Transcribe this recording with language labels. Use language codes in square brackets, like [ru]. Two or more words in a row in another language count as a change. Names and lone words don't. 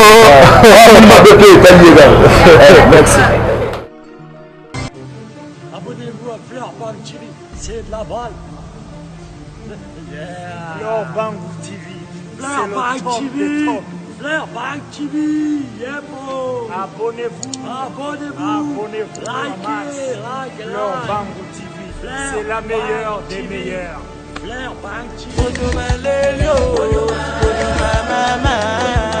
[ln] mabe mpe etali yeka merci [fr] Abonnez-vous à Fleur Bango TV, c'est de la balle. Fleur Bango TV. Fleur Bango TV. Fleur Bango TV. [en] Yeah, bro. [fr] Abonnez-vous. Likez. Fleur Bango TV. C'est la meilleure des meilleures. Fleur Bango TV.